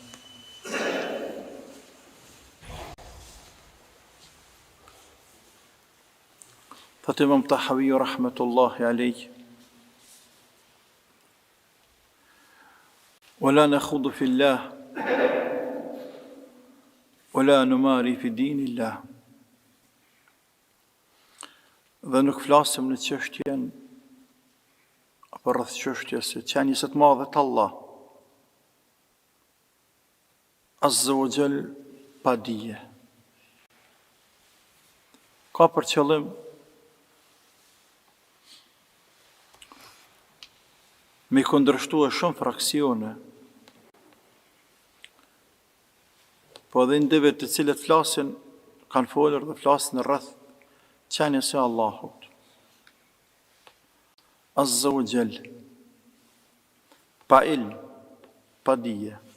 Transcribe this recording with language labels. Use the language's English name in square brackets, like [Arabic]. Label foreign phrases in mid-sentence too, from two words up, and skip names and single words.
[Arabic] فإمام طحاوي رحمة الله عليه: ولا نخوض في الله ولا نماري في دين الله. [Albanian] Dhe nuk flasim në çështjen apo rreth çështjes së qenies së të madhe të Allah [Arabic] عز وجل [Albanian] pa dije. Ka për qëllim me kundërshtuar shumë fraksione, po edhe indive të cilët flasin, kanë folur dhe flasin rreth qenies së Allahut [Arabic] عز وجل, [Albanian] pa ilm, pa dije.